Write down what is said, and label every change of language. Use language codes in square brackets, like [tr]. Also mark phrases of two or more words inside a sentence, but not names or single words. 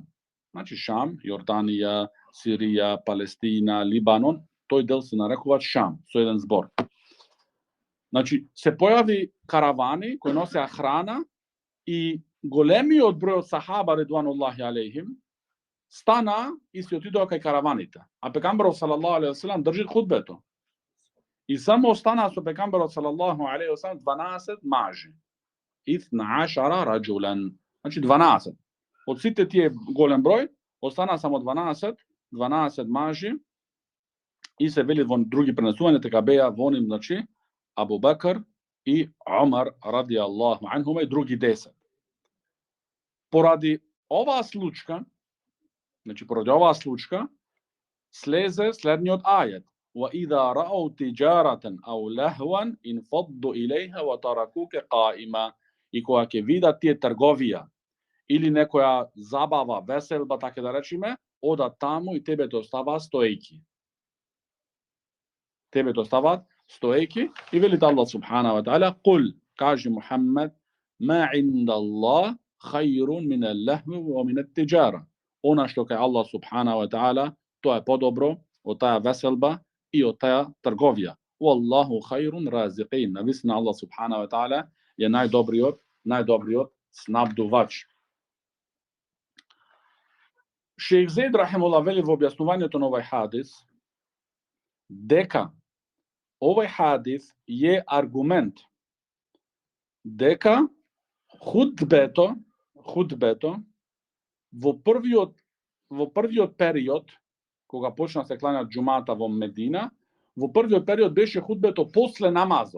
[mk] Значи Шам, Јорданија, Сирија, Палестина, Либанон, тој дел се нарекува Шам, со еден збор. Значи се појави каравани кои носеа храна и големиот број од сахаба [ar] رضوان الله عليهم [mk] стана и се отидоа кај караваните. А пегамберот [ar] صلى الله عليه وسلم [mk] држи худбето. И само остана со пегамберот [ar] صلى الله عليه وسلم [mk] 12 мажи. 12 раџулан. Значи 12. Од сите тие голем број, остана само 12 мажи и се вели во други пренесувања дека беа во нив, значи, Абу Бекр и Омар [ar] رضي الله عنهما [mk] и други 10. Поради оваа случка, слезе следниот ајет: [ar] وَإِذَا رَأَوْا تِجَارَةً أَوْ لَهْوًا انفضوا إليها وتركوك قائما. [mk] И кога ќе видат тие трговија или некоја забава, веселба, така да речеме, одат таму и тебе те оставаат стоејки. И вели Аллах [ar] سبحانه وتعالى: [mk] "Кул, кажи Мухаммед, [ar] ما عند الله خير من اللهو ومن التجارة." [mk] Она што кај Аллах [ar] سبحانه وتعالى, [mk] тоа е подобро од таа веселба и од таа трговија. [ar] والله خير الرازقين. [mk] Навистина Аллах [ar] سبحانه وتعالى [mk] е најдобриот снабдувач. Шејх Зейд рахимуллах вели во објаснувањето на овај хадис дека овај хадис е аргумент дека худбето во првиот период кога почна се кланјат џумата во Медина, во првиот период беше худбето после намазот.